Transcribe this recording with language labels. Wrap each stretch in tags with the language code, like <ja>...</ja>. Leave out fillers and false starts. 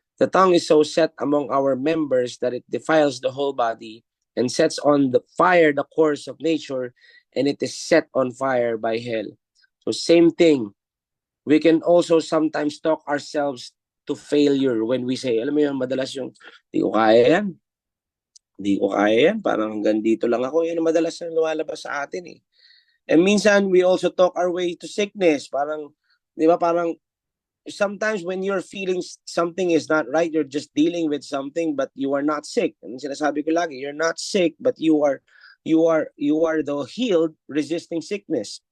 <en>The tongue is so set among our members that it defiles the whole body and sets on the fire the course of nature, and it is set on fire by hell. So same thing. We can also sometimes talk ourselves to failure when we say,</en> <tl>alam mo yun, madalas yung, di ko kaya yan. Di ko kaya yan. Parang hanggang dito lang ako. Yan ang madalas na lumalabas sa atin eh.</tl> <en>And minsan, we also talk our way to sickness. Parang, di ba, parang, sometimes when you're feeling something is not right, you're just dealing with something, but you are not sick. And sinasabi ko lagi, you're not sick, but you are the healed resisting sickness.</en>